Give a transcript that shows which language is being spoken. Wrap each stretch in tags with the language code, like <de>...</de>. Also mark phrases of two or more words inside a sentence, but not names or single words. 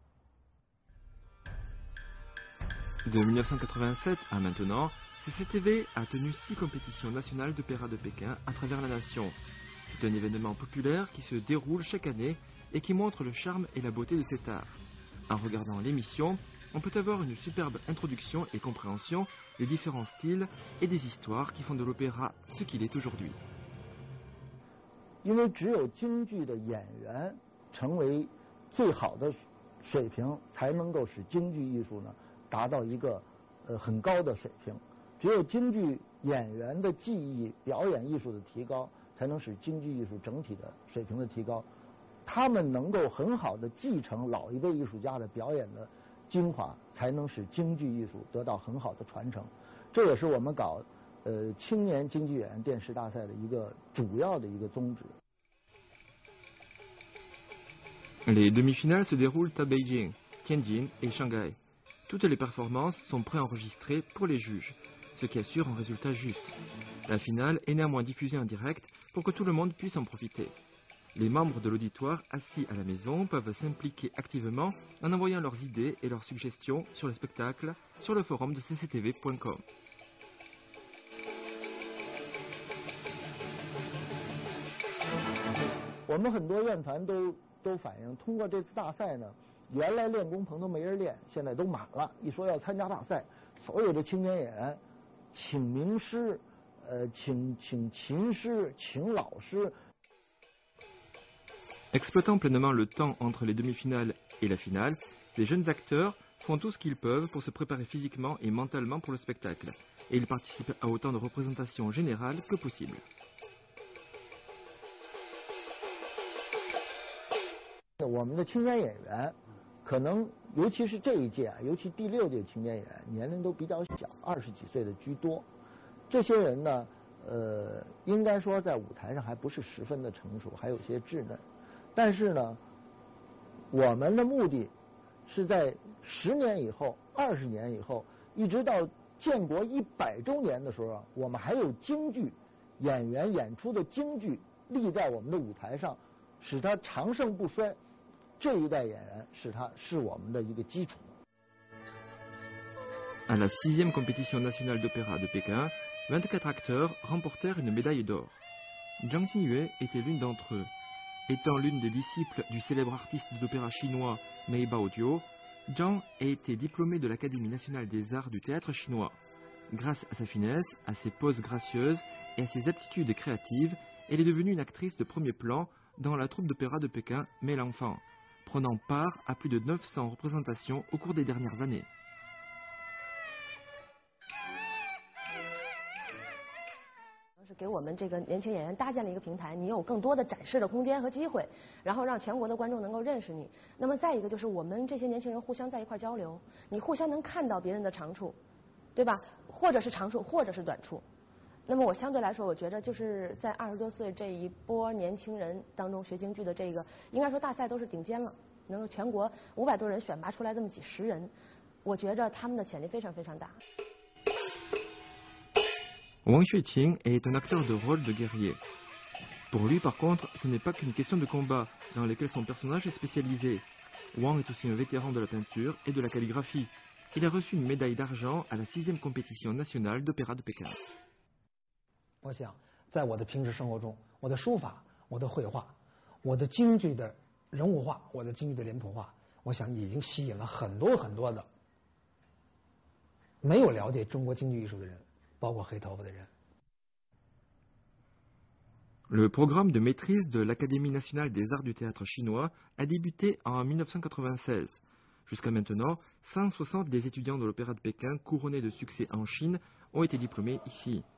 <fr>De 1987 à maintenant, CCTV a tenu 6 compétitions nationales d'opéra de Pékin à travers la nation. C'est un événement populaire qui se déroule chaque année et qui montre le charme et la beauté de cet art. En regardant l'émission, on peut avoir une superbe introduction et compréhension des différents styles et des histoires qui font de l'opéra ce qu'il est aujourd'hui.</fr> <zh>因为只有京剧的演员成为最好的水平，才能够使京剧艺术呢达到一个很高的水平。只有京剧演员的技艺、表演艺术的提高，才能使京剧艺术整体的水平的提高。他们能够很好的继承老一辈艺术家的表演的精华，才能使京剧艺术得到很好的传承。这也是我们搞青年京剧演员电视大赛的一个主要的一个宗旨。</zh> <fr>Les demi-finales se déroulent à Beijing, Tianjin et Shanghai. Toutes les performances sont préenregistrées pour les juges, ce qui assure un résultat juste. La finale est néanmoins diffusée en direct pour que tout le monde puisse en profiter. Les membres de l'auditoire assis à la maison peuvent s'impliquer activement en envoyant leurs idées et leurs suggestions sur le spectacle sur le forum de cctv.com.</fr> <zh>我们很多院团都反映，通过这次大赛呢，原来练功棚都没人练，现在都满了。一说要参加大赛，所有的青年演员，请名师，请琴师，请老师。</zh> <fr>Exploitant pleinement le temps entre les demi-finales et la finale, les jeunes acteurs font tout ce qu'ils peuvent pour se préparer physiquement et mentalement pour le spectacle, et ils participent à autant de représentations générales que possible.</fr> <zh>我们的青年演员，可能尤其是这一届啊，尤其第6届青年演员，年龄都比较小，20几岁的居多。这些人呢，应该说在舞台上还不是十分的成熟，还有些稚嫩。但是呢，我们的目的是在10年以后、20年以后，一直到建国100周年的时候，我们还有京剧演员演出的京剧立在我们的舞台上，使它长盛不衰。这一代演员是我们的一个基础。</zh> <fr>À la 6e compétition nationale d'opéra de Pékin, 24 acteurs remportèrent une médaille d'or. Zhang Xiyue était l'une d'entre eux. Étant l'une des disciples du célèbre artiste d'opéra chinois Mei Baodio, Zhang a été diplômée de l'Académie nationale des arts du théâtre chinois. Grâce à sa finesse, à ses poses gracieuses et à ses aptitudes créatives, elle est devenue une actrice de premier plan dans la troupe d'opéra de Pékin Mei l'Enfant, prenant part à plus de 900 représentations au cours des dernières années.</fr> <zh>给我们这个年轻演员搭建了一个平台，你有更多的展示的空间和机会，然后让全国的观众能够认识你。那么再一个就是我们这些年轻人互相在一块交流，你互相能看到别人的长处，对吧？或者是长处，或者是短处。那么我相对来说，我觉得就是在20多岁这一波年轻人当中学京剧的这个，应该说大赛都是顶尖了，能够全国500多人选拔出来这么几十人，我觉着他们的潜力非常非常大。</zh> <fr>Wang Xueqing est un acteur de rôle de guerrier. Pour lui, par contre, ce n'est pas qu'une question de combat dans lesquels son personnage est spécialisé. Wang est aussi un vétéran de la peinture et de la calligraphie. Il a reçu une médaille d'argent à la 6e compétition nationale d'opéra de Pékin.</fr> <zh>我想，在我的平时生活中，我的书法、我的绘画、我的京剧的人物画、我的京剧的脸谱画，我想已经吸引了很多很多的没有了解中国京剧艺术的人。</zh> <fr>Le programme de maîtrise de l'Académie nationale des arts du théâtre chinois a débuté en 1996. Jusqu'à maintenant, 160 des étudiants de l'Opéra de Pékin couronnés de succès en Chine ont été diplômés ici.</fr>